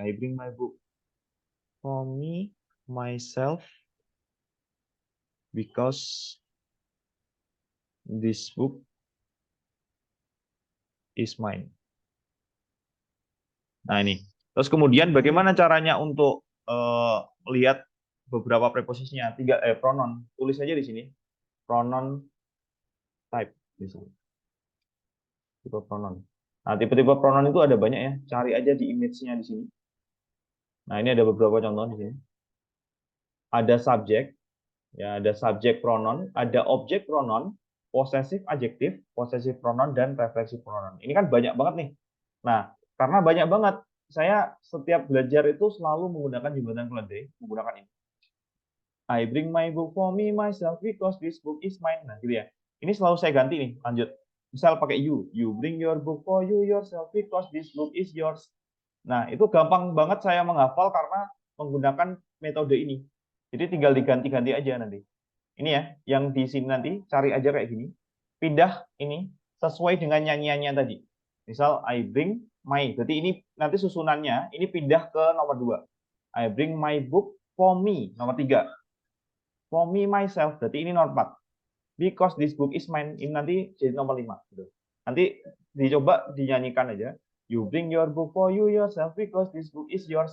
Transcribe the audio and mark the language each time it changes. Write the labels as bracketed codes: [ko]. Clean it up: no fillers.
[en] I bring my book for me, myself, because this book is mine. [id] Nah ini. Terus kemudian bagaimana caranya untuk melihat beberapa preposisinya? Pronoun. Tulis aja di sini. Pronoun type. Tipe pronoun. Nah, tipe-tipe pronoun itu ada banyak ya. Cari aja di image-nya di sini. Nah, ini ada beberapa contoh di sini. Ada subjek, ya ada subjek pronoun, ada objek pronoun, possessive adjective, possessive pronoun, dan reflexive pronoun. Ini kan banyak banget nih. Nah, karena banyak banget, saya setiap belajar itu selalu menggunakan jembatan keledai, menggunakan ini. [en] I bring my book for me, myself, because this book is mine. [id] Nah, gitu ya. Ini selalu saya ganti nih, lanjut. Misal pakai [en] you. You bring your book for you yourself, because this book is yours. [id] Nah, itu gampang banget saya menghafal karena menggunakan metode ini. Jadi tinggal diganti-ganti aja nanti. Ini ya, yang di sini nanti cari aja kayak gini. Pindah ini sesuai dengan nyanyiannya tadi. Misal [en] I bring my, [id] berarti ini nanti susunannya ini pindah ke nomor 2. [en] I bring my book for me, [id] nomor 3. [en] For me myself, [id] berarti ini nomor 4. [en] Because this book is mine, [id] ini nanti jadi nomor 5. Gitu. Nanti dicoba dinyanyikan aja. [en] You bring your book for you yourself because this book is yours.